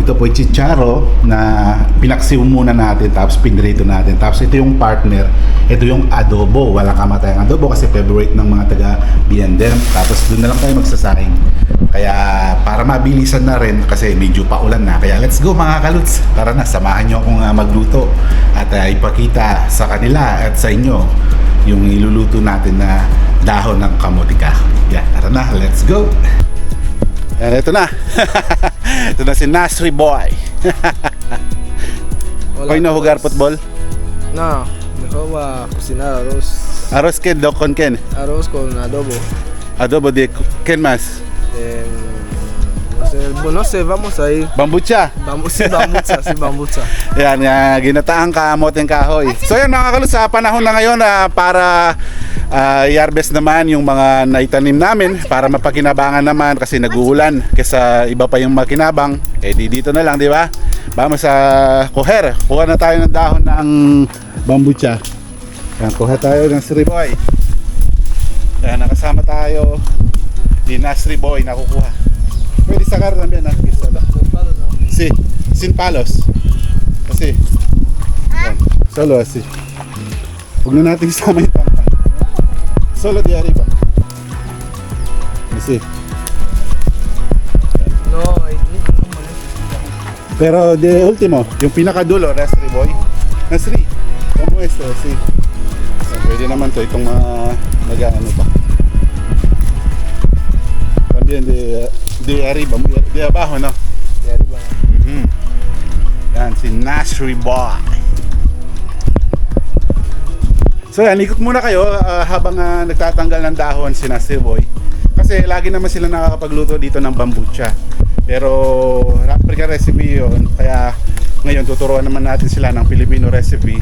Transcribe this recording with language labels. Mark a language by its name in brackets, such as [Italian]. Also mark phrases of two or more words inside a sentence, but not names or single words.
[Filipino] Ito po yung chicharo na pinaksiw muna natin tapos pinrito natin. Tapos ito yung partner. Ito yung adobo. Walang kamatayang adobo kasi favorite ng mga taga B&M. Tapos doon na lang tayo magsasaing. Kaya para mabilisan na rin kasi medyo paulan na. Kaya [English] let's go [Filipino] mga kaluts. Tara na, samahan nyo akong magluto at ipakita sa kanila at sa inyo yung iluluto natin na dahon ng kamoting kahoy. Yan, tara na, [English] let's go. [Filipino] Yan, ito na. Ito na si Nasri Boy. [Spanish] Hoy no jugar football? No, mejor va a cocinar arroz. Arroz ken do con ken? Arroz con adobo. Adobo de ken mas? No sé, vamos ahí. Bambucha. Sí, bambucha. [Filipino] Yan, ginataang kamoting kahoy. So yan mga kaluts, sa panahon na ngayon para i-harvest naman yung mga naitanim namin para mapakinabangan naman kasi nag-uulan kaysa iba pa yung makinabang. Dito na lang, di ba? Vamos sa kuha na tayo ng dahon ng bambucha. Yan, kuha tayo ng Nasri Boy. Yan, nakasama tayo ni Nasri Boy na kukuha. [Spanish] Pwede sakar también aquí solo. Sí, sin palos. Así. Yan, solo así. [Filipino] Huwag na natin isama yung pampan. [Spanish] Solo de arriba. Así. No, Pero de último, [Filipino] yung pinakadulo, Nasri Boy. Nasri, [Spanish] como esto, así. [Filipino] Pwede naman to, itong mga nag-ano pa. [Spanish] También de arriba, de abajo, no? de arriba. [Filipino] Yan, si Nasri Boy. So yan, ikot muna kayo habang nagtatanggal ng dahon si Nasri Boy. Kasi lagi naman sila nakakapagluto dito ng bambucha. Pero [English] African recipe [Filipino] yun. Kaya ngayon tuturuan naman natin sila ng [English] Filipino recipe.